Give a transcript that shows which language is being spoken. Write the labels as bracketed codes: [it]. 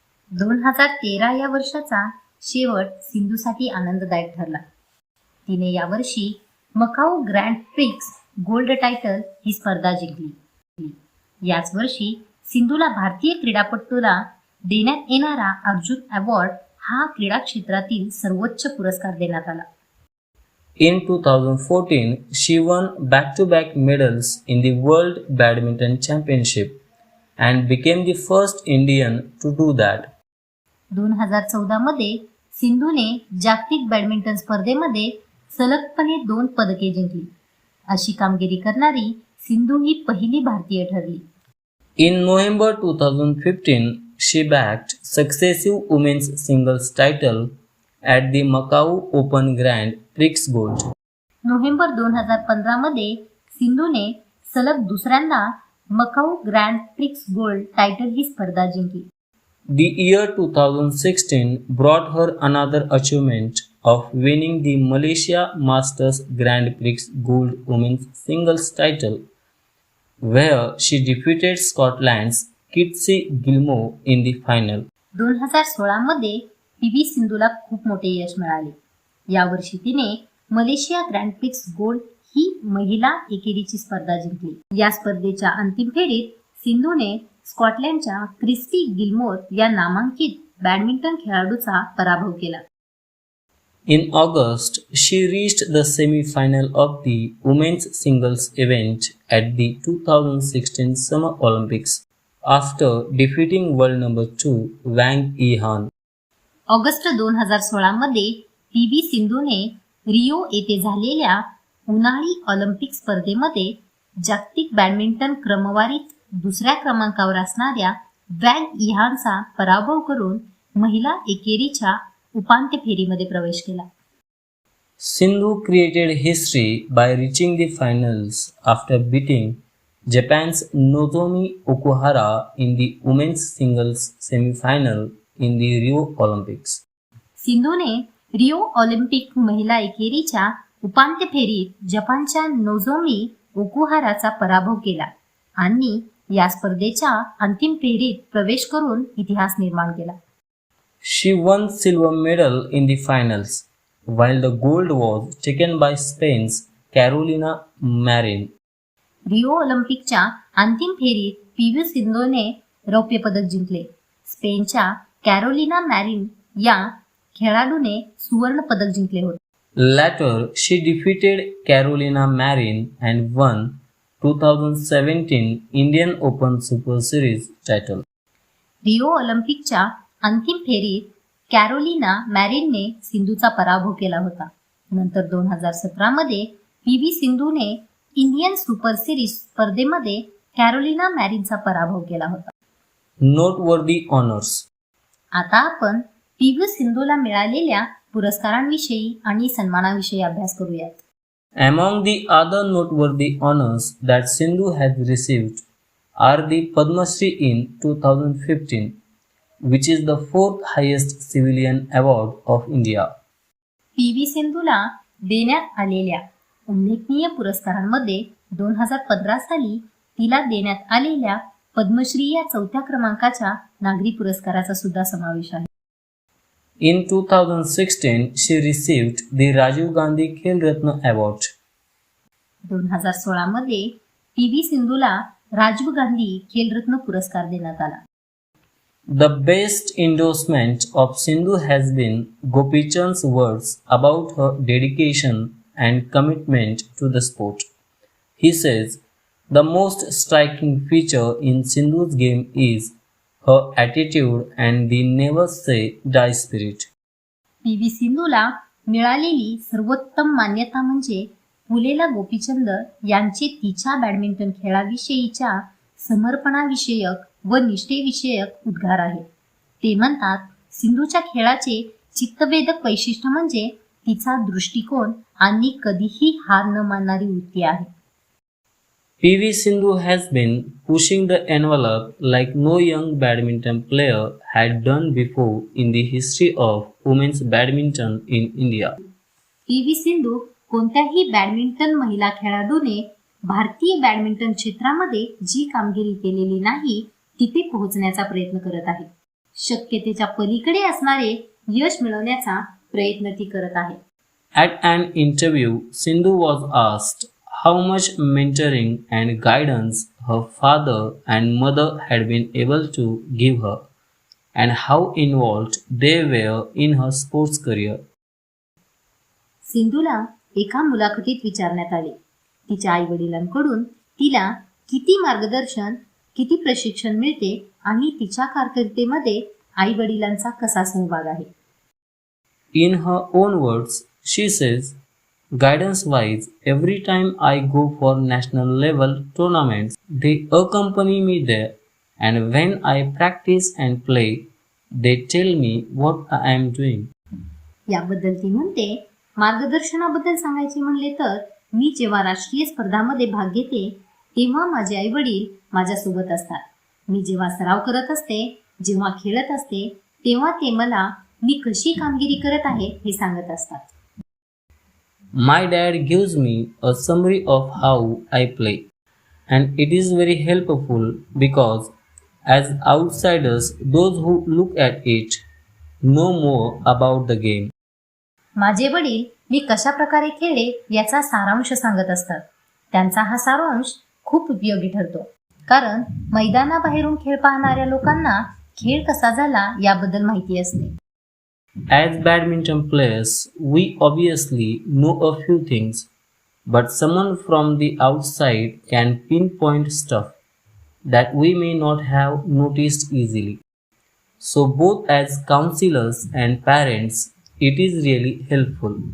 [mr] 2013 या वर्षाचा शेवट सिंधूसाठी आनंददायक ठरला. तिने यावर्षी Macau grand prix gold title ही स्पर्धा जिंकली. याच वर्षी सिंधूला भारतीय क्रीडापटूला देण्यात येणारा अर्जुन अवॉर्ड हा क्रीडा क्षेत्रातील सर्वोच्च पुरस्कार देण्यात आला. [en] In 2014, she won back-to-back medals in the World Badminton Championship and became the first Indian to do that. [mr] 2014 मध्ये सिंधूने जागतिक बॅडमिंटन स्पर्धेमध्ये सलगपणे 2 पदके जिंकली. अशी कामगिरी करणारी सिंधू ही पहिली भारतीय ठरली. [en] In November 2015, she bagged successive women's singles title at the Macau Open Grand Prix Gold. [mr] November 2015 मध्ये सिंधूने सलग दुसऱ्यांदा Macau grand prix gold title ही स्पर्धा जिंकली. [en] The year 2016 brought her another achievement of winning the Malaysia Masters Grand Prix Gold Women's Singles title, where she defeated Scotland's Kitsy Gilmore in the final. [mr] 2016 मध्ये PV सिंधूला खूप मोठे यश मिळाले. यावर्षी तिने Malaysia grand prix gold ही महिला एकेरीची स्पर्धा जिंकली. या स्पर्धेच्या अंतिम फेरीत सिंधूने स्कॉटलंडच्या क्रिस्टी गिलमोर या नामांकित बॅडमिंटन खेळाडूचा पराभव केला. [en] In August, she reached the semi-final of the women's singles event at the 2016 Summer Olympics after defeating world number 2 Wang Yihan. [mr] August 2016 मध्ये पीव्ही सिंधूने रिओ येथे झालेल्या उन्हाळी ऑलिम्पिक स्पर्धेमध्ये जागतिक बॅडमिंटन क्रमवारीत दुसऱ्या क्रमांकावर असणाऱ्या वॅग इहानचा पराभव करून महिला एकेरीच्या उपांत्य फेरीमध्ये प्रवेश केला. [en] Sindhu created history by reaching the finals after beating Japan's Nozomi Okuhara in the women's singles semi-final in the Rio Olympics. [mr] सिंधूने रिओ ऑलिम्पिक महिला एकेरीच्या उपांत्य फेरीत जपानच्या नोझोमी ओकुहाराचा पराभव केला आणि या स्पर्धेच्या अंतिम फेरीत प्रवेश करून इतिहास निर्माण केला. [en] She won silver medal in the finals, while the gold was taken by Spain's Carolina Marin. [mr] Rio ऑलिम्पिकच्या अंतिम फेरीत पीव्ही सिंधूने रौप्य पदक जिंकले. स्पेनच्या कॅरोलिना मॅरिन या खेळाडूने सुवर्ण पदक जिंकले होते. [en] Later, she defeated Carolina Marin and won 2017 Indian Open Super Series title. [mr] Rio ऑलिम्पिकच्या अंतिम फेरीत कॅरोलिना मॅरिनने सिंधूचा पराभव केला होता. नंतर 2017 मध्ये पीव्ही सिंधूने इंडियन सुपर सिरीज स्पर्धेमध्ये कॅरोलिना मॅरिनचा पराभव केला होता. [en] Noteworthy honors. [mr] आता आपण पीव्ही सिंधूला मिळालेल्या पुरस्कारांविषयी आणि सन्मानाविषयी अभ्यास करूयात. [en] Among the other noteworthy honors that Sindhu has received are the Padma Shri in 2015, which is the fourth highest civilian award of India. [mr] PV सिंधूला देण्यात आलेल्या उल्लेखनीय पुरस्कारांमध्ये 2015 साली तिला देण्यात आलेल्या पद्मश्री या चौथ्या क्रमांकाच्या नागरी पुरस्काराचा सुद्धा समावेश आहे. [en] In 2016, she received the Rajiv Gandhi Khel Ratna Award. [mr] 2016 मध्ये पीव्ही सिंधूला राजीव गांधी खेलरत्न पुरस्कार देण्यात आला. [en] The best endorsement of Sindhu has been Gopi Chand's words about her dedication and commitment to the sport. He says, the most striking feature in Sindhu's game is her attitude and the never say die spirit. [mr] PV सिंधूला मिळालेली सर्वोत्तम मान्यता म्हणजे पुलेला गोपीचंद यांचे तिच्या badminton खेळाविषयीच्या समर्पणाविषयक व निष्ठेविषयक उद्गार आहेत. ते म्हणतात, सिंधूच्या खेळाचे चित्तवेधक वैशिष्ट्य म्हणजे तिचा दृष्टिकोन आणि कधीही हार न मानणारी वृत्ती आहे. [en] PV Sindhu has been pushing the envelope like no young badminton player had done before in the history of women's badminton in India. [mr] PV Sindhu कोणत्याही बॅडमिंटन महिला खेळाडूने भारतीय बॅडमिंटन क्षेत्रामध्ये जी कामगिरी केलेली नाही तिथे पोहोचण्याचा प्रयत्न करत आहे. शक्यतेच्या पलीकडे असणारे यश मिळवण्याचा प्रयत्न ती करत आहे. [en] At an interview, Sindhu was asked how much mentoring and guidance her father and mother had been able to give her and how involved they were in her sports career. [mr] सिंधूला एका मुलाखतीत विचारण्यात आले, तिच्या आई वडिलांकडून तिला किती मार्गदर्शन, किती प्रशिक्षण मिळते आणि तिच्या कारकिर्दीमध्ये आई वडिलांचा कसा सहभाग आहे. [en] In her own words, she says, guidance wise, every time I go for national level tournaments, they accompany me there, and when I practice and play, they tell me what I am doing. [mr] याबद्दल ती म्हणते, मार्गदर्शनाबद्दल सांगायचे म्हणले तर मी जेव्हा राष्ट्रीय स्पर्धांमध्ये भाग घेते तेव्हा माझे आई वडील माझ्यासोबत असतात. मी जेव्हा सराव करत असते, जेव्हा खेळत असते तेव्हा ते मला मी कशी कामगिरी करत आहे हे सांगत असतात. [en] My dad gives me a summary of how I play, and it is very helpful because, as outsiders, those who look at it know more about the game. [mr] माझे वडील मी कशा प्रकारे खेळले याचा सारांश सांगत असतात. त्यांचा हा सारांश खूप उपयोगी ठरतो, कारण मैदानाबाहेरून खेळ पाहणाऱ्या लोकांना खेळ कसा झाला याबद्दल माहिती असते. [en] As badminton players, we obviously know a few things, but someone from the outside can pinpoint stuff that we may not have noticed easily. So, both as counselors and parents, it is really helpful.